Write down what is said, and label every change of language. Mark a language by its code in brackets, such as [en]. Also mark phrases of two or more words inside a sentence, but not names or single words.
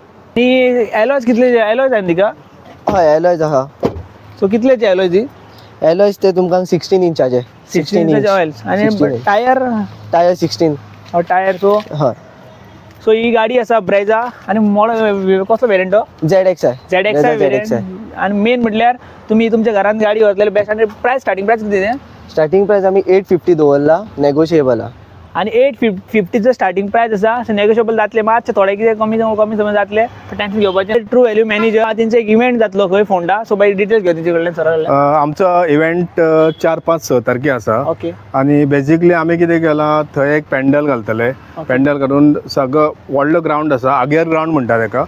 [kok] आणि एलॉयज कितले एलॉयज आहे तिका? हय एलॉयज आहा. सो कितलेचे एलॉयज ही? एलॉयज ते तुमकां 16 इंचाचे. 16 इंच ऑइल्स आणि [en] 16 inch. [kok] टायर 16 टायर. सो हय. सो ही गाडी आसा ब्रेजा आणि मॉडल कसलो वेरियंट? [mr] ZX आहे. ZX आहे ZX वेरियंट. आहे. आणि मेन म्हटल्यार तुम्ही तुमच्या घरात गाडी वतलेले बेस्ट. आणि [en] price starting price [mr] किती आहे? [en] starting price [kok] आम्ही 850 दवरला, नेगोशिएबल हा. आणि 850 [en] starting price [kok] आसा. नेगोशिएबल जातले मातशे थोडे कितें कमी समज जातले टेन्शन घेवपाचें. [en] True Value manager [kok] तेंचो एक इव्हेंट जातलो खंय फोंडा. सो [en] by details [kok] घेवन तेंचे कडल्यान सर. आमचो इव्हेंट 4-5-6 तारखे आसा. ओके आणि बेसिकली आमी कितें केलां थंय एक पॅन्डल घालतले. पॅन्डल घालून सगळो व्हडलो ग्राउंड आसा, आगेर ग्राउंड म्हणटा ताका.